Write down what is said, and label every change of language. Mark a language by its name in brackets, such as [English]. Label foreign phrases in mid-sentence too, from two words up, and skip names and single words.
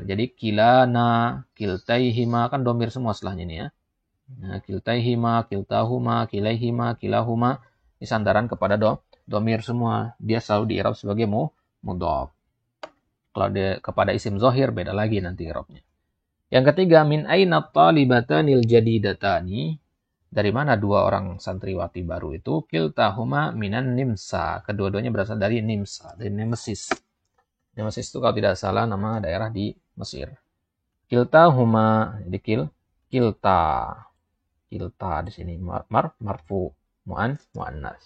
[Indonesian] Jadi kilana, kiltaihima kan domir semua setelahnya ini ya. Nah, kiltaihima, kiltahuma, kilaihima, kilahuma ini sandaran kepada domir semua. Dia selalu di-i'rab sebagai mudhof. Kalau dia kepada isim zahir beda lagi nanti i'rabnya. Yang ketiga, [Arabic] من أين الطالبتان الجديدتان. [Indonesian] Dari mana dua orang santriwati baru itu? [Arabic] كلتاهما من النمسا. [Indonesian] Kedua-duanya berasal dari Nimsa, dari Nemesis. Nemesis itu kalau tidak salah nama daerah di Mesir. [Arabic] كلتا هما, [Indonesian] jadi kilta. Kilta di sini marfu muannas.